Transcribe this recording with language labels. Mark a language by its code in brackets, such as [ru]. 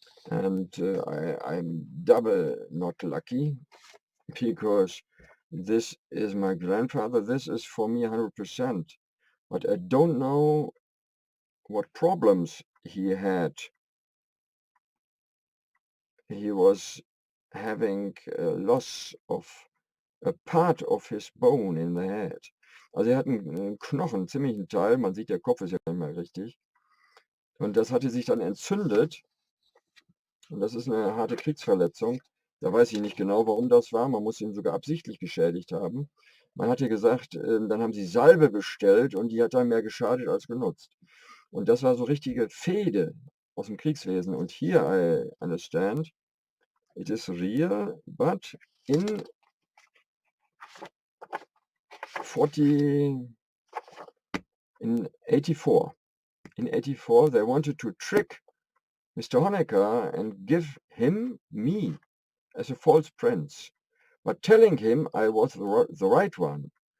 [en] And I'm double not lucky, because this is my grandfather. This is for me 100%. But I don't know what problems he had. He was having a loss of a part of his bone in the head. [de] Also er hat einen Knochen, ziemlich einen Teil, man sieht, der Kopf ist ja nicht mehr richtig. Und das hatte sich dann entzündet. Und das ist eine harte Kriegsverletzung. Da weiß ich nicht genau, warum das war. Man muss ihn sogar absichtlich geschädigt haben. Man hat ja gesagt, dann haben sie Salbe bestellt und die hat dann mehr geschadet als genutzt. Und das war so richtige Fehde aus dem Kriegswesen. Und hier, [en] I understand, it is real, but in 84, in 84, they wanted to trick Mr Honecker and give him, me, as a false prince, but telling him I was the right one.